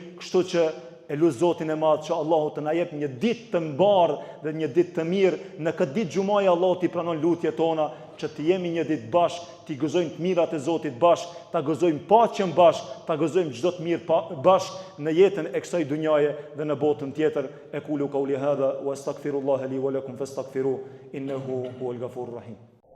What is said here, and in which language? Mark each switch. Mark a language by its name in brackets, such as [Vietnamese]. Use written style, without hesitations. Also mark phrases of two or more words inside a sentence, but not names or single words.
[Albanian] Kështu që e lut Zotin e Madh që Allahu të na jep një ditë të mbarë dhe një ditë të mirë. Në këtë ditë xumaja Allahu t'i pranon lutjet tona, që të jemi një ditë bashkë, t'i gëzojmë të mirat e Zotit bashkë, ta gëzojmë paqen bashkë, ta gëzojmë çdo të mirë bashkë në jetën e kësaj dunjaje dhe në botën tjetër. [Arabic] أقول قولي هذا وأستغفر الله لي ولكم فاستغفروه إنه هو الغفور الرحيم.